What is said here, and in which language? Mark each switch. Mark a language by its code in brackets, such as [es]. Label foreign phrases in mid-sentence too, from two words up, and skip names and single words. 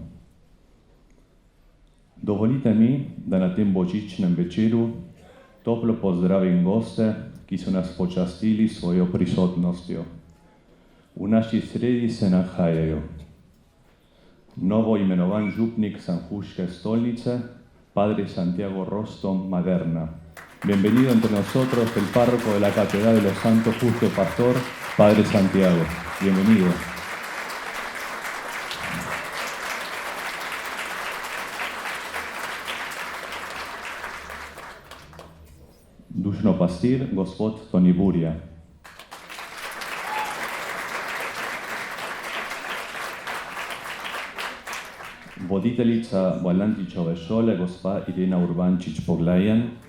[sl] Dovolite mi, da na tem božičnem večeru toplo pozdravim goste, ki so nas počastili svojo prisotnostjo. V naši sredi se nahajajo novo imenovan župnik Sanjuške stolnice, Padre Santiago Rostom Maderna. [es] Bienvenido entre nosotros el párroco de la Catedral de los Santos Justo Pastor, Padre Santiago. Bienvenido. [sl] Dušno pastir, gospod Toni Burja. Voditeljica Valantičove šole, gospa Irena Urbančič-Poglajen.